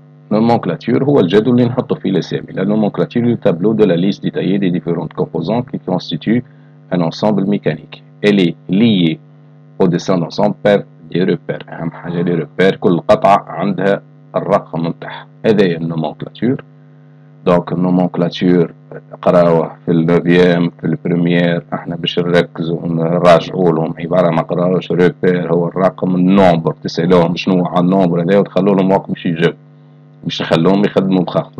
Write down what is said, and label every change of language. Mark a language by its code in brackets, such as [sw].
[ar] لا nomenclature هو الجدول اللي نحطوا فيه الأسامي. [fr] La nomenclature est le tableau de la liste détaillée des différentes composantes qui constituent un ensemble mécanique. Elle est liée au dessin d'ensemble par دي روبير. [ar] أهم حاجة لي روبير، كل قطعة عندها الرقم نتاعها. هذا هي النومونكلاتور. دونك النومونكلاتور قراوه في النوفيام في البريمير، احنا باش نركزوا ونراجعوا لهم عبارة ما قراوش. روبير هو الرقم، النومبر تسألوهم شنو على النومبر هذا وتخلوا لهم وقت باش يجاوبوا، باش نخلوهم يخدموا بخاطر.